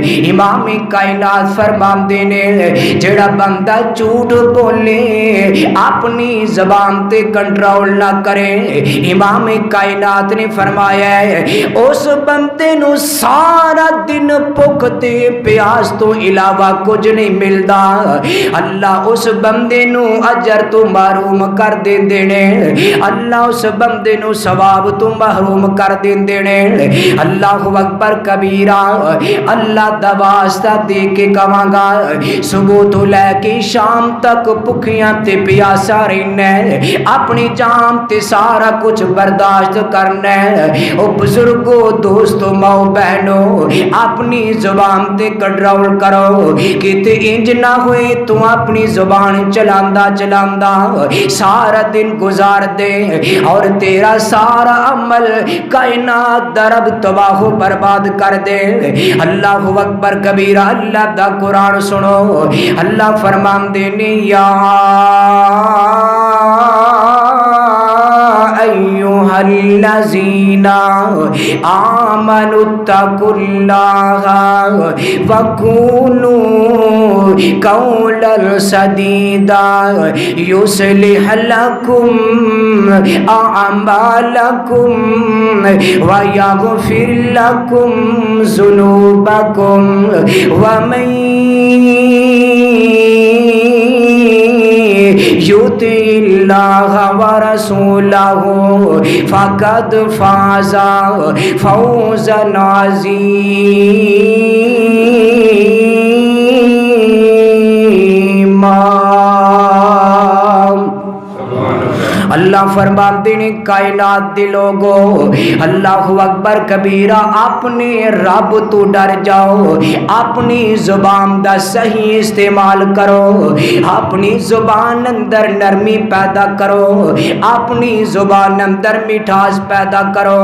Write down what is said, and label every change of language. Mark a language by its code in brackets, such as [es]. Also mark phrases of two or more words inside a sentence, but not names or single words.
[pa] امام کائنات فرماندے نے جیڑا بندہ جھوٹ بولے اپنی زبان تے کنٹرول نہ کرے، امام کائنات نے فرمایا ہے اس بندے نو سارا دن بھوک تے پیاس تو علاوہ کچھ نہیں ملدا، اللہ اس بندے نو اجر تو محروم کر دیندے نے، اللہ اس بندے نو ثواب تو محروم کر دیندے نے۔ [ar] اللہ اکبر کبیرہ۔ [pa] اللہ دا واسطہ دے کے کہاں گا، صبح تو لے کے شام تک بھکھیاں تے پیاسا رہنا ہے، اپنی جان تے سارا کچھ برداشت کرنا ہے۔ او بزرگوں، دوستوں، ماؤ بہنوں، اپنی زبان تے کنٹرول کرو، کتے انج نہ ہوئے تو اپنی زبان چلاندا چلاندا سارا دن گزار دے اور تیرا سارا عمل کائنات دا رب تباہ و برباد کر دے۔ [ar] اللہ اکبر کبیرہ۔ [pa] اللہ دا قرآن سنو، اللہ فرماندے نے یا [ar] ایھا الذین آمنوا اتقوا اللہ وقولوا قولا سدیدا یصلح لکم اعمالکم ویغفر لکم ذنوبکم ومن یطع اللہ ورسولہ فقد فاز فوزا عظیما۔ [pa] اللہ فرماتے ہیں کائنات دے لوگوں، [ar] اللہ اکبر کبیرہ، [pa] اپنے رب تو ڈر جاؤ، اپنی زبان دا صحیح استعمال کرو، اپنی زبان اندر نرمی پیدا کرو، اپنی زبان اندر مٹھاس پیدا کرو۔